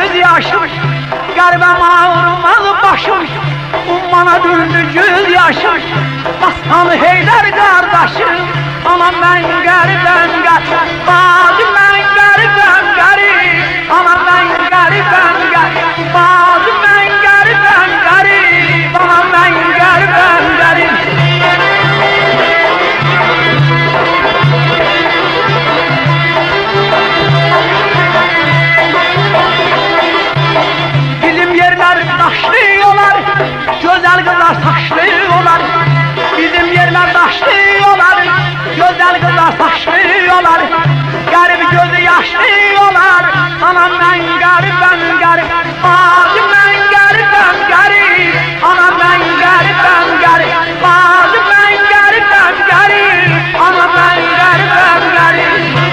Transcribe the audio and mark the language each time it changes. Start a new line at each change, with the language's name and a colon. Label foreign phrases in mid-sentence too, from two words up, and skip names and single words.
Azerbaijani: yaşım, qəribəm ağrımaz başım, ummana döndü göz yaşım, Aslanı Heydər qardaşım, anam mən qəribəm qərib, bacım mən qəribəm qərib, anam mən qəribəm qərib, bacım mən qəribəm qərib, anam mən qəribəm qərib.
Turkish: Bizim yerler taşlı olar, güzel kızlar saçlı olar. Bizim yerler taşlı olar, güzel kızlar saçlı olar. Garip gözü yaşlı olar, anam ben garibim garip, bacım ben garibim garip, anam ben garibim garip, bacım ben garibim garip, anam ben garibim garip.